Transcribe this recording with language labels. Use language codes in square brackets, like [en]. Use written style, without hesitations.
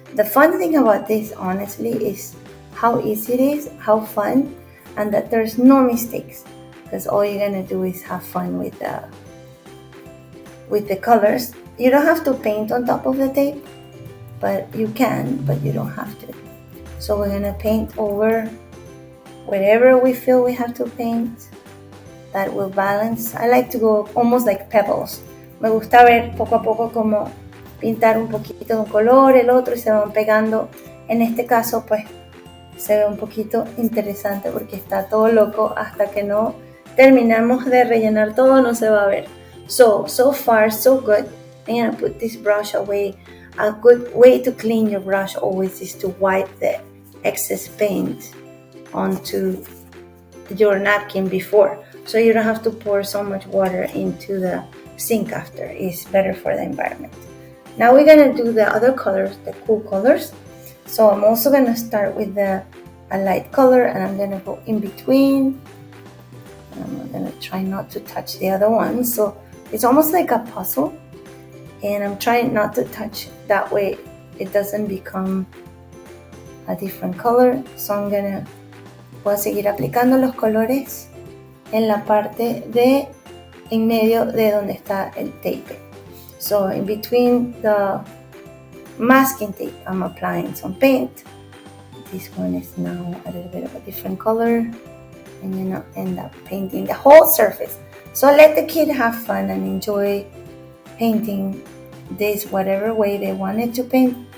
[en] The fun thing about this, honestly, is how easy it is, how fun, and that there's no mistakes, because all you're gonna do is have fun with the colors. You don't have to paint on top of the tape, but you can, but you don't have to. So we're gonna paint over wherever we feel we have to paint. That will balance. I like to go almost like pebbles. [es] Me gusta ver poco a poco como pintar un poquito de un color, el otro, y se van pegando. En este caso, pues, se ve un poquito interesante porque está todo loco. Hasta que no terminamos de rellenar todo, no se va a ver. [en] So far, so good. I'm gonna put this brush away. A good way to clean your brush always is to wipe the excess paint onto your napkin before, so you don't have to pour so much water into the sink after. It's better for the environment. Now we're gonna do the other colors, the cool colors. So I'm also gonna start with a light color, and I'm gonna go in between. I'm gonna try not to touch the other one, so it's almost like a puzzle, and I'm trying not to touch, that way it doesn't become a different color. So I'm gonna, [es] voy a seguir aplicando los colores en la parte de en medio de donde está el tape. [en] So in between the masking tape, I'm applying some paint. This one is now a little bit of a different color. I'm gonna end up painting the whole surface. So let the kid have fun and enjoy painting this whatever way they wanted to paint.